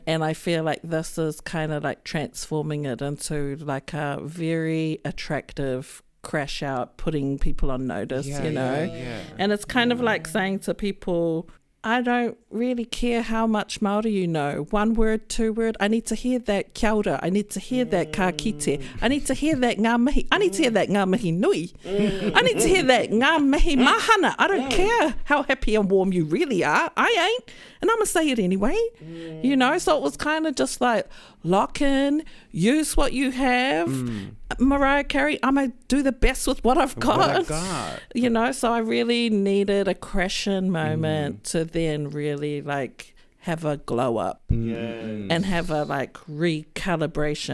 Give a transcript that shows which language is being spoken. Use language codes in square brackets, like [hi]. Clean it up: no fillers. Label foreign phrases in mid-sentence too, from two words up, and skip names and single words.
[en] And I feel like this is kind of like transforming it into like a very attractive crash out, putting people on notice, you know? And it's kind of like saying to people, I don't really care how much Māori you know. 1 word, 2 word. I need to hear that [mi] kia ora. [en] I need to hear that [mi] ka kite. [en] I need to hear that [mi] ngā mihi. [en] I need to hear that [mi] ngā mihi nui. [en] I need to hear that [mi] ngā mihi mahana. [en] I don't care how happy and warm you really are. I ain't. And I'm going to say it anyway. You know, so it was kind of just like, lock in, use what you have. Mariah Carey, I'm going to do the best with what I've got. You know, so I really needed a crash-in moment to then really like have a glow up and have a like recalibration.